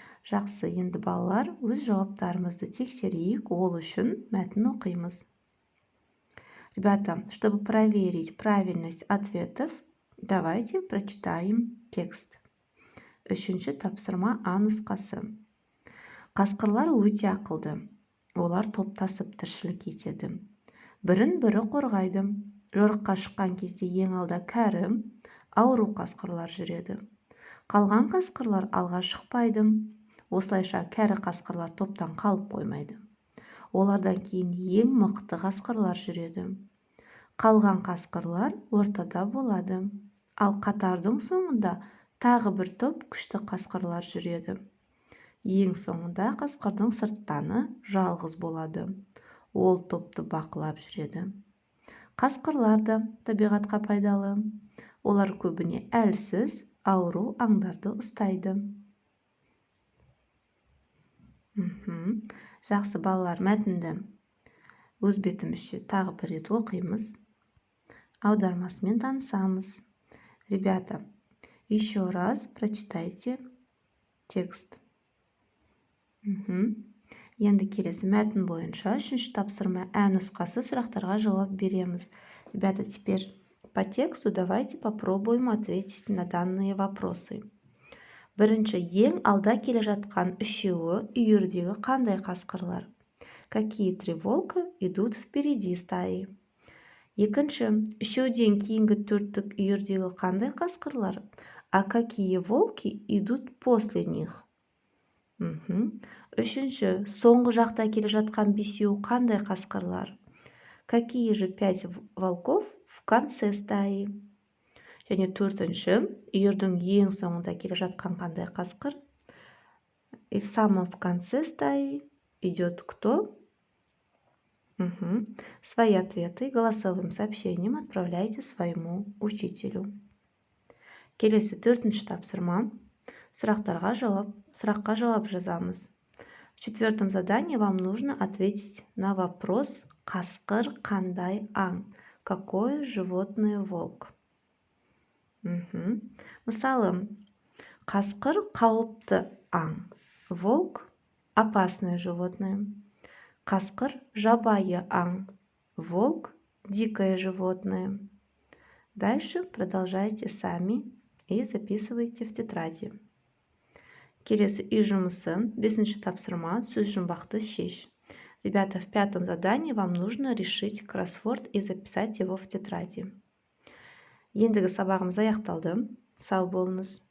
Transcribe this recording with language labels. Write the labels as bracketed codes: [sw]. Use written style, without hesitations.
[kk] Жақсы, енді балалар, өз жауаптарымызды тексерейік, ол үшін мәтін оқимыз. [ru] Ребята, чтобы проверить правильность ответов, давайте прочитаем текст. [kk] Үшінші тапсырма А нұсқасы. Қасқырлар өте ақылды. Олар топтасып тіршілік етеді. Бірін-бірі қорғайды. Жорыққа шыққан кезде ең алда кәрі, ауру қасқырлар жүреді. Қалған қасқырлар алға шықпайды. Осылайша кәрі қасқырлар топтан қалып қоймайды. Олардан кейін ең мықты қасқырлар жүреді. Қалған қасқырлар ортада болады. Ал қатардың соңында тағы бір топ күшті қасқырлар жүреді. Ең соңында қасқырдың сырттаны жалғыз болады. Ол топты бақылап жүреді. Қасқырлар да табиғатқа пайдалы. Олар көбіне әлсіз, ауру аңдарды ұстайды. Жақсы, балалар, мәтінді өз бетімізше тағы бір рет оқимыз. Аудармасымен танысамыз. [ru] Ребята, еще раз прочитайте текст. [kk] Енді келесі мәтін бойынша үшінші тапсырма А нұсқасы сұрақтарға жауап береміз. [ru] Ребята, теперь по тексту давайте попробуем ответить на данные вопросы. [kk] Бірінші, ең алда келе жатқан үшеуі үйірдегі қандай қасқырлар? [ru] Какие три волка идут впереди стаи? [kk] Екінші, үшеуден кейінгі төрттік үйірдегі қандай қасқырлар? [ru] А какие волки идут после них? [kk] Үшінші, соңғы жақта келе жатқан бесеу қандай қасқырлар? [ru] Какие же 5 волков в конце стаи? [kk] Және төртінші, үйірдің ең соңында келе жатқан қандай қасқыр? [ru] И в самом конце стаи идет кто? Свои ответы голосовым сообщением отправляйте своему учителю. [kk] Келесі төртінші тапсырма. Сұраққа жауап жазамыз. [ru] В четвертом задании вам нужно ответить на вопрос: [kk] қасқыр қандай аң? [ru] Какое животное волк? [kk] Мысалы, қасқыр қауіпті аң. [ru] Волк – опасное животное. [kk] Қасқыр – жабайы аң. [ru] Волк – дикое животное. Дальше продолжайте сами и записывайте в тетради. [kk] Келесі үй жұмысы, 5-ші тапсырма, сөз жұмбақты шеш. [ru] Ребята, в пятом задании вам нужно решить кроссворд и записать его в тетради. [kk] Ендігі сабағымыз аяқталды. Сау болыңыз.